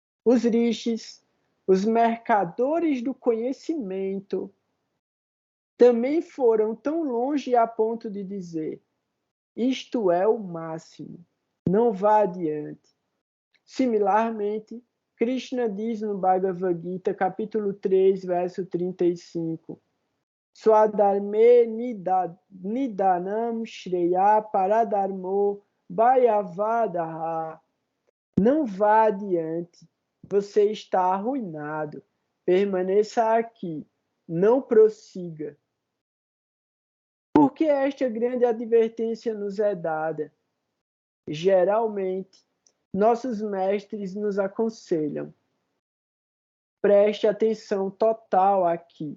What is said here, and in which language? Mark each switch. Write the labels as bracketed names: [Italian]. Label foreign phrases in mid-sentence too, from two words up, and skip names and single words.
[Portuguese] Os rishis, os mercadores do conhecimento, também foram tão longe a ponto de dizer: isto é o máximo, não vá adiante. Similarmente, Krishna diz no Bhagavad Gita, capítulo 3, verso 35, [Sanskrit] स्वधर्मे निधनं श्रेयः परधर्मो भयावहः. [Portuguese] Não vá adiante, você está arruinado. Permaneça aqui, não prossiga. Por que esta grande advertência nos é dada? Geralmente, nossos mestres nos aconselham: preste atenção total aqui.